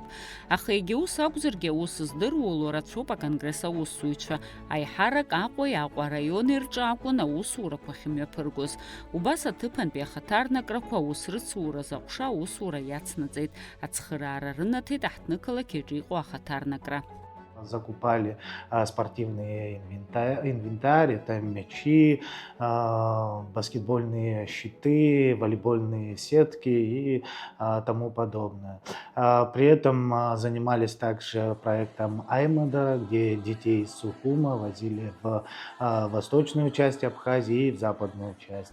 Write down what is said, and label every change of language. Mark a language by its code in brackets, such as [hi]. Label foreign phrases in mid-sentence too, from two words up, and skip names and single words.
[ab] Аха егьа ус акәзаргьы аус здыруало рацәоуп аконгресс аусзуҩцәа. Аиҳарак Аҟәа араион ирҿы акәын аусурақәа ахьымҩаԥыргоз. Убас аҭыԥантәи ахаҭарнакрақәа аус рыцуразы аҟәша аусура иацнаҵеит. Ацхыраара рынаҭеит аҳҭнықалақь аҿы иҟоу ахаҭарнакра. [ru] Закупали спортивный инвентарь, это мячи, баскетбольные щиты, волейбольные сетки и тому подобное. При этом занимались также проектом Аймада, где детей из Сухума возили в восточную часть Абхазии и в западную часть.